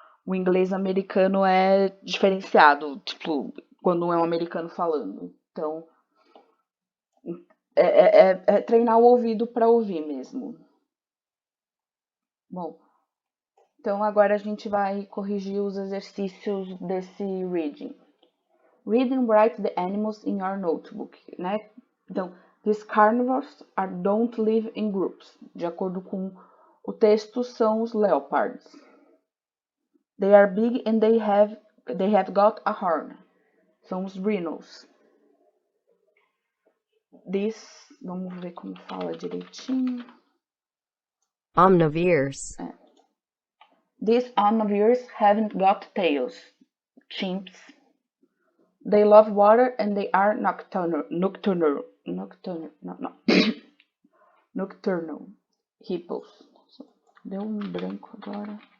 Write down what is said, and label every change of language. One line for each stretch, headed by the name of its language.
Portuguese: O inglês americano é diferenciado, tipo, quando é um americano falando. Então, é treinar o ouvido para ouvir mesmo. Bom, então agora a gente vai corrigir os exercícios desse reading.
English: Read and write the animals in your notebook, né? Então, these carnivores don't live in groups,
Portuguese: de acordo com O texto são os
English: leopards. They are big and they have got a horn.
Portuguese: São os rhinos. Vamos ver como fala direitinho.
English: Omnivores. These omnivores haven't got tails. Chimps. They love water and they are nocturnal. Nocturnal. Hippos.
Portuguese: Deu branco agora.